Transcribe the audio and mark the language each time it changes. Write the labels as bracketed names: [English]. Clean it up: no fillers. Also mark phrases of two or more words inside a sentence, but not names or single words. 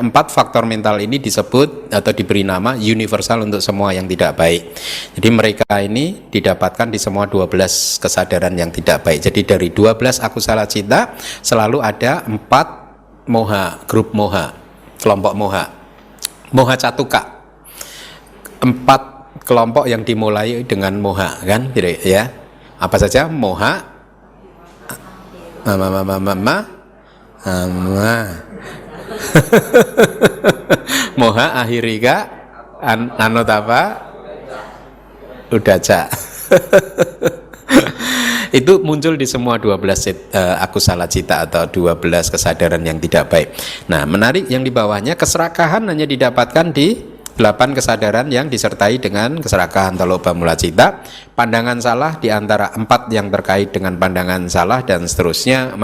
[Indonesian] 4 faktor mental ini disebut atau diberi nama universal untuk semua yang tidak baik. Jadi mereka ini didapatkan di semua 12 kesadaran yang tidak baik. Jadi dari 12 [Pali] akusala cita [Indonesian] selalu ada 4 moha, grup moha, kelompok moha. [Pali] Moha catuka, [Indonesian] 4 kelompok yang dimulai dengan moha kan, ya. Apa saja? [Pali] Moha, moha ahirika, anotapa, udaca. [Indonesian] Itu muncul di semua 12 [Pali] akusala cita [Indonesian] atau 12 kesadaran yang tidak baik. Nah, menarik yang di bawahnya, keserakahan hanya didapatkan di 8 kesadaran yang disertai dengan keserakahan atau [Pali] loba mula cita. [Indonesian] Pandangan salah di antara 4 yang terkait dengan pandangan salah, dan seterusnya.